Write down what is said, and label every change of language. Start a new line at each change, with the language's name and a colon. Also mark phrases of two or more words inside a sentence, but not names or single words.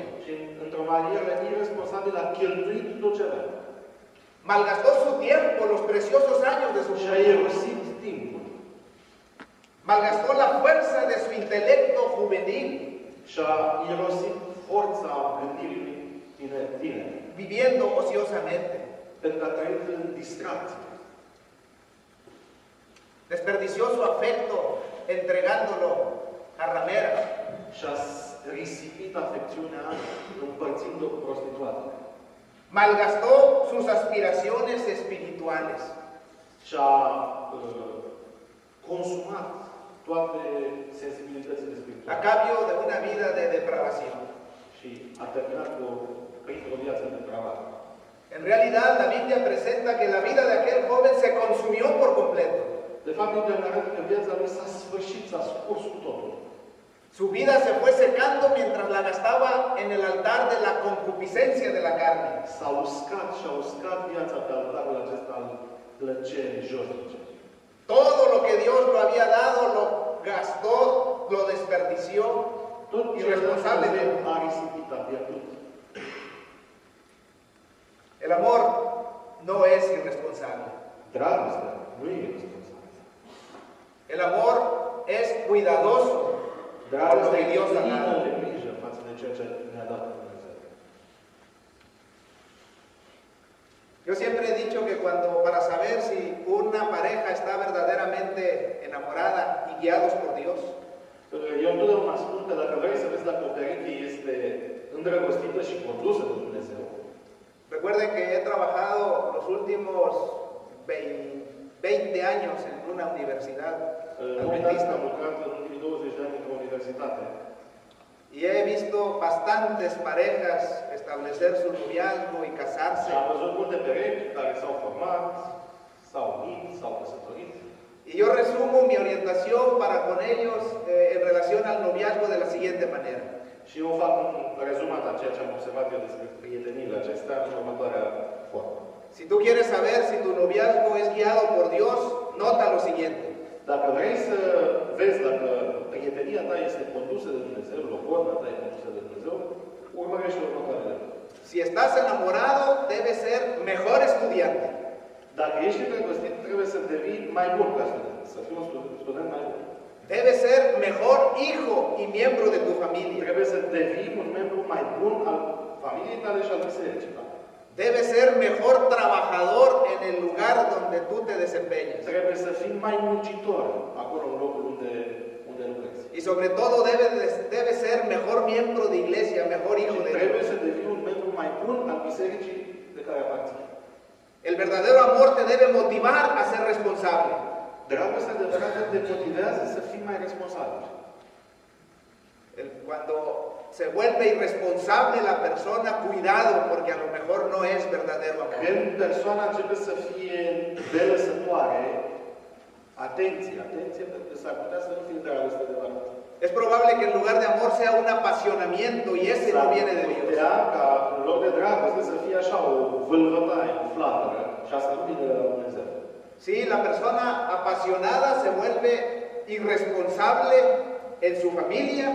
Romanian: Și într-o manieră irresponsabilă a cheltuit tot ce avea.
Spanish: Malgastó su tiempo, los preciosos años de su
Romanian: Și a
Spanish: juventud.
Romanian: irosit timpul.
Spanish: Malgastó la fuerza de su intelecto juvenil,
Romanian: Și a irosit forța gândirii tineri.
Spanish: viviendo ociosamente.
Romanian: Pentru că a trăit în distracție.
Spanish: Desperdició su afecto entregándolo a rameras.
Romanian: Și a risipit afecțiunea împărțind-o cu prostituatele.
Spanish: Malgastó sus aspiraciones espirituales.
Romanian: Și a consumat toate sensibilitățile
Spanish: A
Romanian: spirituale.
Spanish: cambio de una vida de depravación.
Romanian: Și a terminat printr-o viață depravată.
Spanish: En realidad, la Biblia presenta que la vida de aquel joven se consumió por completo.
Romanian: De fapt, Biblia ne arată că viața lui s-a sfârșit, s-a scurs cu totul.
Spanish: Su vida se fue secando mientras la gastaba en el altar de la concupiscencia de la carne.
Romanian: S-a uscat și a uscat viața pe altarul acesta al plăcerii josnice.
Spanish: Todo lo que Dios lo había dado lo gastó, lo desperdició
Romanian: Tot ce
Spanish: irresponsablemente.
Romanian: a risipit, a pierdut.
Spanish: El amor no es irresponsable.
Romanian: Dragostea nu e responsabilă.
Spanish: El amor es cuidadoso con lo
Romanian: Dragostea
Spanish: que
Romanian: e
Spanish: Dios ha
Romanian: plină
Spanish: dado.
Romanian: de grijă față de ceea ce ne-a dat Dumnezeu.
Spanish: Yo siempre he dicho que para saber si una pareja está verdaderamente enamorada y guiados por Dios,
Romanian: Eu întotdeauna spun că dacă vrei să vezi dacă o pereche este îndrăgostită și condusă de Dumnezeu,
Spanish: recuerden que he trabajado los últimos 20 años en una universidad
Romanian: nu uitați că am lucrat în ultimii 20 de ani într-o universitate
Spanish: y he visto bastantes parejas establecer su noviazgo y
Romanian: și
Spanish: casarse.
Romanian: am văzut multe perechi care s-au format, s-au unit, s-au căsătorit.
Spanish: Y yo resumo mi orientación para con ellos en relación al noviazgo de la siguiente manera.
Romanian: Și eu fac un rezumat a ceea ce am observat eu despre prieteniile acestea în următoarea formă.
Spanish: Si tú quieres saber si tu noviazgo es guiado por Dios, nota lo siguiente.
Romanian: Dacă vrei să vezi dacă prietenia ta este condusă de Dumnezeu, logodna ta e condusă de Dumnezeu, urmărește următoarele.
Spanish: Si estás enamorado, debes ser mejor estudiante.
Romanian: Dacă ești îndrăgostit, trebuie să devii mai bun ca student, să fii un student mai bun.
Spanish: Debes ser mejor hijo y miembro de tu familia.
Romanian: Trebuie să devii un membru mai bun al familiei tale și al bisericii tale.
Spanish: Debes ser mejor trabajador en el lugar donde tú te desempeñas.
Romanian: Trebuie să fii mai muncitor acolo în locul unde lucrezi.
Spanish: Y sobre todo debes ser mejor miembro de iglesia, mejor hijo de
Romanian: Trebuie
Spanish: Dios.
Romanian: să devii un membru mai bun al bisericii de care aparții.
Spanish: El verdadero amor te debe motivar a ser responsable.
Romanian: Dragostea adevărată te motivează să fii mai responsabil.
Spanish: Cuando se vuelve irresponsable la persona, cuidado, porque a lo mejor no es verdadero amor.
Romanian: Când persoana începe să fie belăsătoare, atenție, pentru că s-ar putea să nu fie dragoste adevărată.
Spanish: Es probable que en lugar de amor sea un apasionamiento y ese no viene de Dios.
Romanian: Putea ca în loc de dragoste să fie așa o vâlvătaie, o flacără, și asta nu vine de la Dumnezeu.
Spanish: Sí, la persona apasionada se vuelve irresponsable en su familia,